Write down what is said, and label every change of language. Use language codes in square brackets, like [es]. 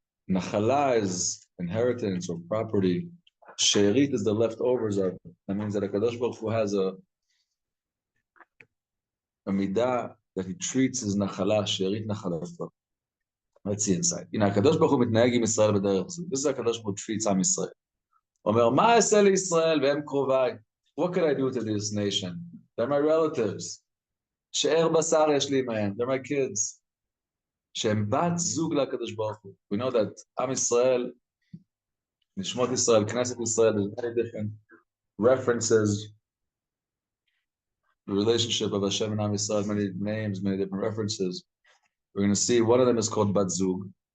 [en] Nachala is inheritance or property. She'erit is the leftovers of it. That means that HaKadosh Baruch Hu has a midah that he treats his nachala, she'erit nachalato. Let's see inside. [he] HaKadosh Baruch Hu mitnaheg עם ישראל בדרך הזאת. [en] This is HaKadosh Baruch Hu treats עם ישראל. [he] אומר, מה אעשה לישראל והם קרוביי? [en] What could I do to this nation? They're my relatives. [he] שאר בשר יש לי מהם. [en] They're my kids. [he] שהם בת זוג לקדוש ברוך הוא. [en] We know that [he] עם ישראל, נשמות ישראל, כנסת ישראל, [en] there's many different references, the relationship of Hashem and Am Yisrael, many names, many different references. We're going to see one of them is called bat zug.